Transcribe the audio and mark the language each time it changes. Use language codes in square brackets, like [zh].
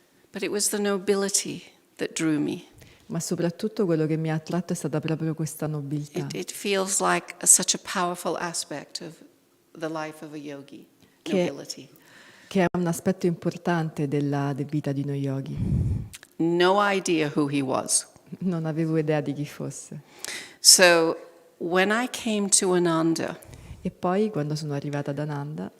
[en] But it was the nobility that drew me. [it] ma soprattutto quello che mi ha attratto è stata proprio questa nobiltà. [en] It feels like such a powerful aspect of the life of a yogi, [it] Che- [en] nobility. [it] Che è un aspetto importante della vita di uno yogi. [en] No idea who he was. [it] Non avevo idea di chi fosse. [en] So when I came to Ananda [it] E poi, quando sono arrivata ad Ananda,